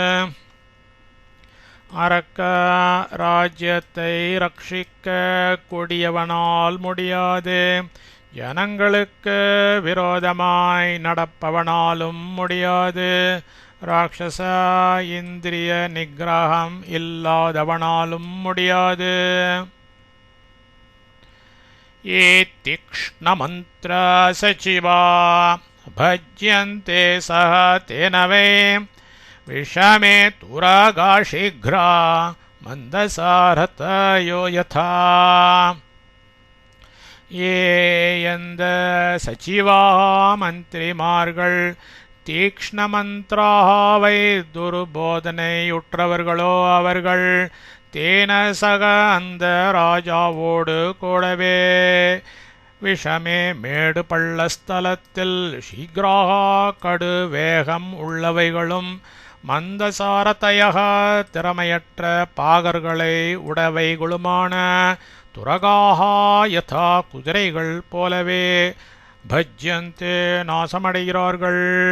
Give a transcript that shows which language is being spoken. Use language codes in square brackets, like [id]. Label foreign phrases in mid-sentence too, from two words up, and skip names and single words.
[ta] அரக்க ராஜ்யத்தை ரட்சிக்க கூடியவனால் முடியாது. ஜனங்களுக்கு விரோதமாய் நடப்பவனாலும் முடியாது. ராட்சச இந்திரிய நிகிரகம் இல்லாதவனாலும் முடியாது. [sa] ये तीक्ष्णमन्त्र सचिवा भज्यन्ते सह तेन वै विषमे तुरगा शीघ्रा मन्दसारथयो यथा. [ta] ये எந்த சச்சிவா மந்திரிமார்கள் தீக்ஷ்ணமந்திராவை துர்போதனையுற்றவர்களோ அவர்கள் [sa] तेन सह [ta] அந்த ராஜாவோடு கூடவே விஷமே மேடு பள்ளஸ்தலத்தில் சீக்கிராக கடு வேகம் உள்ளவைகளும் மந்தசாரதயக திறமையற்ற பாகர்களை உடையவைகளுமான [sa] तुरगाः यथा [ta] குதிரைகள் போலவே பஜ்யந்தே நாசமடைகிறார்கள்.